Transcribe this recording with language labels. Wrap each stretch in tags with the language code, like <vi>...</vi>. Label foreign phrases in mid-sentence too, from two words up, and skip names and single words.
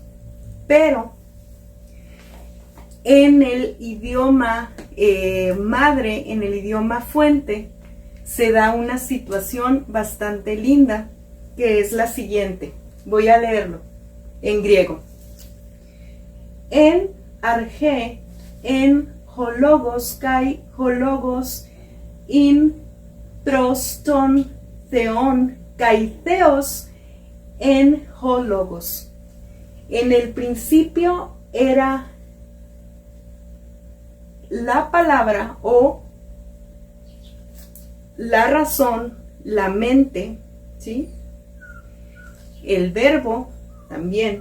<es>Pero en el idioma madre, en el idioma fuente, se da una situación bastante linda, que es la siguiente. Voy a leerlo en griego.</es> <el>Ἐν ἀρχῇ ἦν ὁ λόγος καὶ ὁ λόγος ἦν πρὸς τὸν θεόν καὶ θεὸς ἦν ὁ λόγος.</el> <es>En el principio era la palabra o la razón, la mente, ¿sí? El verbo también.</es>